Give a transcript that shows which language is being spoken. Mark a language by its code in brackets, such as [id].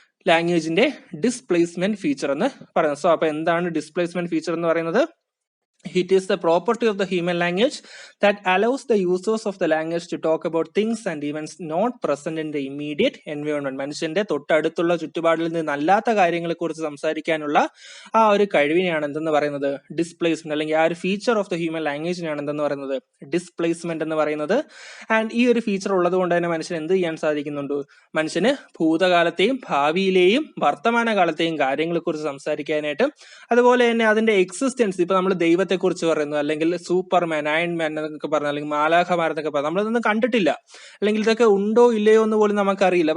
[ml] ലാംഗ്വേജിന്റെ displacement feature എന്ന് പറയുന്നത്. So അപ്പൊ എന്താണ് ഡിസ്പ്ലേസ്മെന്റ് ഫീച്ചർ എന്ന് പറയുന്നത്? [en] It is the property of the human language that allows the users of the language to talk about things and events not present in the immediate environment. [ml] മനുഷ്യന്റെ തൊട്ടടുത്തുള്ള ചുറ്റുപാടിൽ നിന്നല്ലാത്ത കാര്യങ്ങളെ കുറിച്ച് സംസാരിക്കാനുള്ള ആ ഒരു കഴിവിനെയാണ് എന്തെന്ന് പറയുന്നത്? ഡിസ്പ്ലേസ്മെന്റ്, അല്ലെങ്കിൽ ആ ഒരു ഫീച്ചർ ഓഫ് ദ ഹ്യൂമൻ ലാംഗ്വേജിനാണ് എന്തെന്ന് പറയുന്നത്? ഡിസ്പ്ലേസ്മെന്റ് എന്ന് പറയുന്നത്. ആൻഡ് ഈ ഒരു ഫീച്ചർ ഉള്ളത് കൊണ്ട് തന്നെ മനുഷ്യൻ എന്ത് ചെയ്യാൻ സാധിക്കുന്നുണ്ട്? മനുഷ്യന് ഭൂതകാലത്തെയും ഭാവിയിലെയും വർത്തമാനകാലത്തെയും കാര്യങ്ങളെ കുറിച്ച് സംസാരിക്കാനായിട്ട്, അതുപോലെ തന്നെ അതിന്റെ എക്സിസ്റ്റൻസ്, ഇപ്പൊ നമ്മൾ ദൈവത്തെ കുറിച്ച് പറയുന്നു, അല്ലെങ്കിൽ സൂപ്പർമാൻ, അയൺമാൻ എന്നൊക്കെ പറഞ്ഞു, അല്ലെങ്കിൽ മാലാഖമാരെന്നൊക്കെ പറഞ്ഞു, നമ്മളിതൊന്നും കണ്ടിട്ടില്ല, അല്ലെങ്കിൽ ഇതൊക്കെ ഉണ്ടോ ഇല്ലയോ എന്ന് പോലും നമുക്കറിയില്ല.